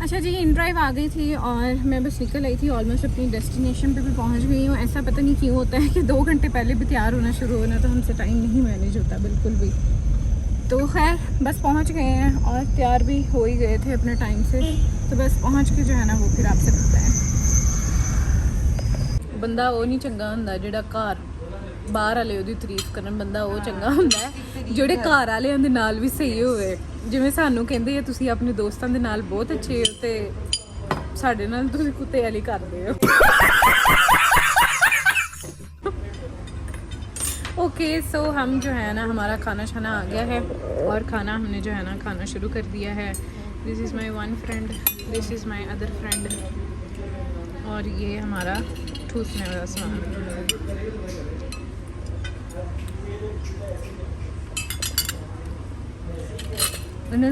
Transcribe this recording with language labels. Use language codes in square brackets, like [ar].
[hi] अच्छा जी, in drive आ गई थी और मैं बस निकल आई थी। ऑलमोस्ट अपनी डेस्टिनेशन पे भी पहुंच गई हूँ। ऐसा पता नहीं क्यों होता है कि 2 घंटे पहले भी तैयार होना शुरू होना तो हमसे टाइम नहीं मैनेज होता बिल्कुल भी। तो खैर बस पहुंच गए हैं और तैयार भी हो ही गए थे अपने टाइम से, तो बस पहुंच के जो है ना वो फिर आपसे मिलते हैं। [pa] बंदा वो नहीं चंगा हुंदा जिहड़ा घर बाहर वाले ਉਹਦੀ ਤਾਰੀਫ ਕਰਨ ਬੰਦਾ ਉਹ ਚੰਗਾ ਹੁੰਦਾ ਹੈ ਜਿਹੜੇ ਘਰ ਵਾਲਿਆਂ ਦੇ ਨਾਲ ਵੀ ਸਹੀ ਹੋਵੇ। ਜਿਵੇਂ ਸਾਨੂੰ ਕਹਿੰਦੇ ਆ ਤੁਸੀਂ ਆਪਣੇ ਦੋਸਤਾਂ ਦੇ ਨਾਲ ਬਹੁਤ ਅੱਛੇ ਹੋ ਤੇ ਸਾਡੇ ਨਾਲ ਤੁਸੀਂ ਕੁੱਤੇ ਵਾਲੀ ਕਰਦੇ ਹੋ। [hi] ओके सो हम जो है ना हमारा खाना शाना आ गया है और खाना हमने जो है ना खाना शुरू कर दिया है। [en] this is my one friend, this is my other friend, [hi] और ये हमारा ठूसने वाला सामान।